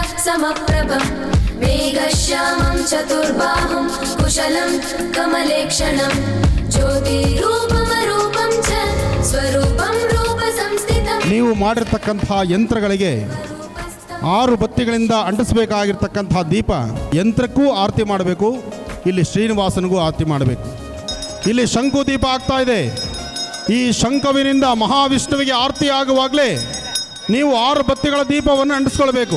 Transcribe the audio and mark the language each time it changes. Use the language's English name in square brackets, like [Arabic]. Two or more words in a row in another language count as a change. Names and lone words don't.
[Sanskrit] समप्रभं मेघश्यामं चतुर्बाहुं कुशलं कमलेक्षणं ज्योतिरूपमरूपं च स्वरूपं रूपसंस्थितं [Kannada] ನೀವು ಮಾಡಿರ್ತಕ್ಕಂತಹ ಯಂತ್ರಗಳಿಗೆ 6 ಬತ್ತಿಗಳಿಂದ ಅಂಟಿಸಬೇಕಾಗಿರ್ತಕ್ಕಂಥ ದೀಪ ಯಂತ್ರಕ್ಕೂ ಆರತಿ ಮಾಡಬೇಕು, ಇಲ್ಲಿ ಶ್ರೀನಿವಾಸನಿಗೂ ಆರತಿ ಮಾಡಬೇಕು. ಇಲ್ಲಿ ಶಂಕು ದೀಪ ಆಗ್ತಾ ಇದೆ. ಈ ಶಂಕುವಿನಿಂದ ಮಹಾವಿಷ್ಣುವಿಗೆ ಆರತಿ ಆಗುವಾಗಲೇ ನೀವು 6 ಬತ್ತಿಗಳ ದೀಪವನ್ನು ಅಂಟಿಸ್ಕೊಳ್ಬೇಕು.